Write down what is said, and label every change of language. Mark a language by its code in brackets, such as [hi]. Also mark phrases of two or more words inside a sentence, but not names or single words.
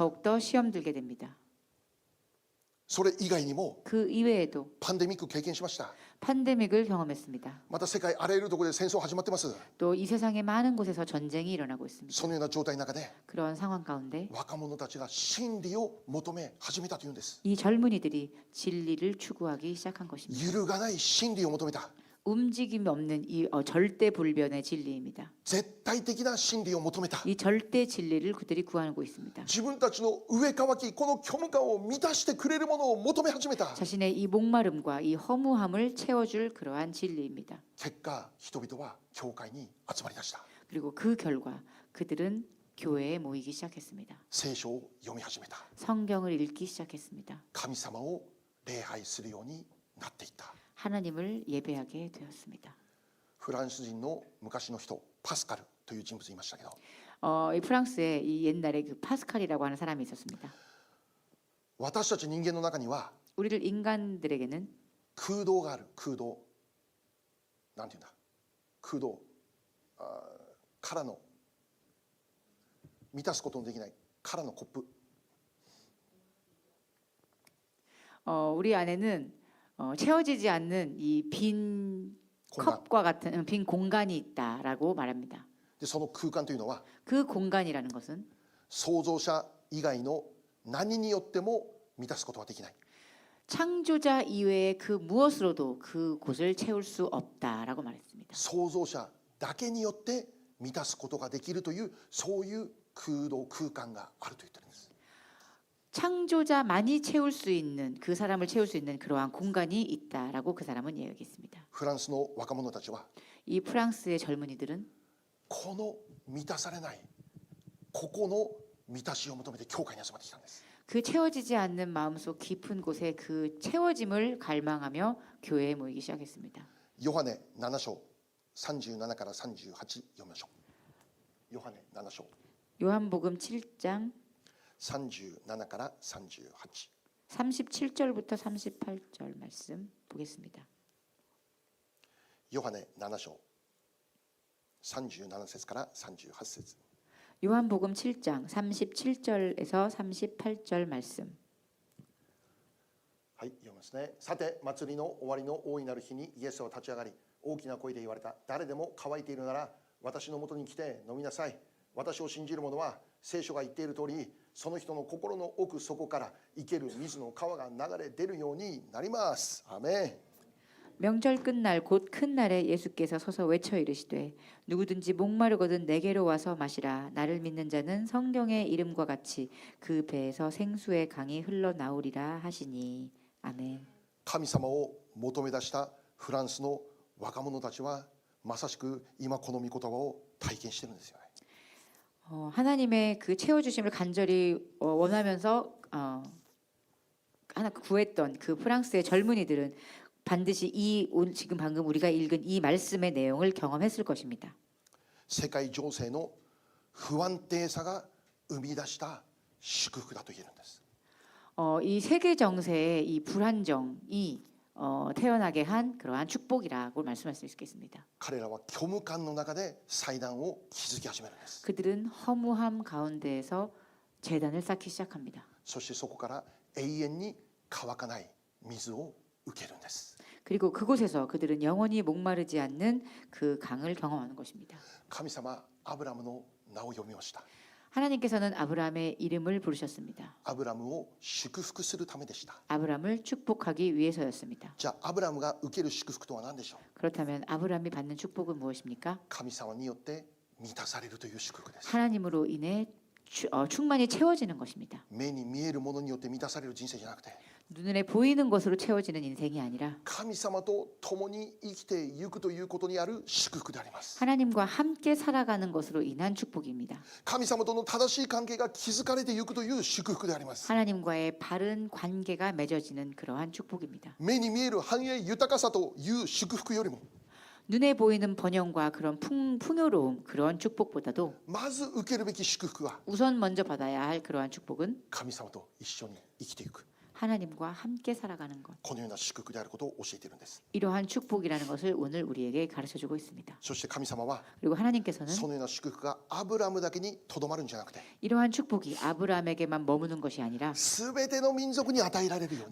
[ko] 더욱더 시험 들게 됩니다. [ja] それ以外にも [ko] 그 이외에도 [ja] パンデミック経験しました。 [ko] 팬데믹을 경험했습니다. [ja] また世界あらゆるところで戦争始まってます。 [ko] 또 이 세상의 많은 곳에서 전쟁이 일어나고 있습니다. [ja] そのような状態の中で [ko] 그런 상황 가운데 [ja] 若者たちが真理を求め始めたというんです。 [ko] 이 젊은이들이 진리를 추구하기 시작한 것입니다. [ja] 揺るがない真理を求めた。 [ko] 움직임이 없는 이 절대 불변의 진리입니다. [ja] 絶対的な真理を求めた。 [ko] 이 절대 진리를 그들이 구하고 있습니다. [ja] 自分たちの上乾きこの虚無感を満たしてくれるものを求め始めた。 [ko] 자신의 이 목마름과 이 허무함을 채워줄 그러한 진리입니다. [ja] 結果人々は教会に集まりだした。 [ko] 그리고 그 결과 그들은 교회에 모이기 시작했습니다. [ja] 聖書を読み始めた。 [ko] 성경을 읽기 시작했습니다. [ja] 神様を礼拝するようになっていった。 [ko] 하나님을 예배하게 되었습니다. [ja] フランス人の昔の人パスカルという人物いましたけど [ko] 이 프랑스에 이 옛날에 그 파스칼이라고 하는 사람이 있었습니다. [ja] 私たち人間の中には [ko] 우리를 인간들에게는 [ja] 空洞がある。空洞なんていうんだ、空洞からの満たすことのできないからのコップ、 [ko] 우리 안에는 채워지지 않는 이 빈 [ja] こんな [ko] 컵과 같은 빈 공간이 있다라고 말합니다. [ja] でその空間というのは [ko] 그 공간이라는 것은 [ja] 創造者以外の何によっても満たすことはできない。 [ko] 창조자 이외의 그 무엇으로도 그 곳을 채울 수 없다라고 말했습니다. [ja] 創造者だけによって満たすことができるというそういう空洞空間があると言ってるんです。 [ko] 창조자만이 채울 수 있는 그 사람을 채울 수 있는 그러한 공간이 있다라고 그 사람은 이야기했습니다. [ja] フランスの若者たちは [ko] 이 프랑스의 젊은이들은 [ja] この満たされないここの満たしを求めて教会に集まってきたんです。 [ko] 그 채워지지 않는 마음속 깊은 곳에 그 채워짐을 갈망하며 교회에 모이기 시작했습니다. [ja] ヨハネ7章37から38読みましょう。ヨハネ7章 [ko] 요한복음 7장 [ja] 37 から38。 [ko] 37절부터 38절 말씀 보겠습니다. [ja] ヨハネ7章37節から38節。 [ko] 요한복음 7장 37절에서 38절 말씀. [ja] はい、読みますね。さて、祭りの終わりの大いなる日にイエスは立ち上がり、大きな声で言われた。誰でも乾いているなら、私のもとに来て飲みなさい。私を信じる者は、聖書が言っている通り、その人の心の奥底から生ける水の川が流れ出るようになります。アメン。 [ko] 명절 끝날 곧 큰 날에 예수께서 서서 외쳐 이르시되 누구든지 목마르거든 내게로 와서 마시라. 나를 믿는 자는 성경의 이름과 같이 그 배에서 생수의 강이 흘러나오리라 하시니. 아멘. [ja] 神様を求め出したフランスの若者たちはまさしく今この御言葉を体験してるんですよね。 [ko] 하나님의 그 채워주심을 간절히 원하면서 하나 구했던 그 프랑스의 젊은이들은 반드시 지금 방금 우리가 읽은 이 말씀의 내용을 경험했을 것입니다. [ja] 世界情勢の不安定さが生み出した祝福だと言えるんです。 [ko] 이 세계 정세의 이 불안정이 태어나게 한 그러한 축복이라고 말씀할 수 있겠습니다. [ja] 彼らは虚無感の中で祭壇を築き始めるんです。 [ko] 그들은 허무함 가운데에서 제단을 쌓기 시작합니다. [ja] そしてそこから永遠に乾かない水を受けるんです。 [ko] 그리고 그곳에서 그들은 영원히 목마르지 않는 그 강을 경험하는 것입니다. [ja] 神様アブラムの名を読みました。 [ko] 하나님께서는 아브라함의 이름을 부르셨습니다. [ja] アブラムを祝福するためでした。 [ko] 아브라함을 축복하기 위해서였습니다. [ja] じゃあアブラムが受ける祝福とは何でしょう。 [ko] 그렇다면 아브라함이 받는 축복은 무엇입니까? [ja] 神様によって満たされるという祝福です。 [ko] 하나님으로 인해 충만히 채워지는 것입니다. [ja] 目に見えるものによって満たされる人生じゃなくて [ko] 눈에 보이는 것으로 채워지는 인생이 아니라 [ja] 神様と共に生きていくということにある祝福であります。 [ko] 하나님과 함께 살아가는 것으로 인한 축복입니다. [ja] 神様との正しい関係が築かれていくという祝福であります。 [ko] 하나님과의 바른 관계가 맺어지는 그러한 축복입니다. [ja] 目に見える繁栄豊かさという祝福よりも [ko] 눈에 보이는 번영과 그런 풍요로움 그런 축복보다도 [ja] まず受けるべき祝福は [ko] 우선 먼저 받아야 할 그러한 축복은 [ja] 神様と一緒に生きていく [ko] 하나님과 함께 살아가는 것. [ja] このような祝福であることを教えているんです。 [ko] 이러한 축복이라는 것을 오늘 우리에게 가르쳐주고 있습니다. [ja] そして神様は [ko] 그리고 하나님께서는 [ja] そのような祝福がアブラムだけにとどまるんじゃなくて [ko] 이러한 축복이 아브라함에게만 머무는 것이 아니라 [ja] 全ての民族に与えられるように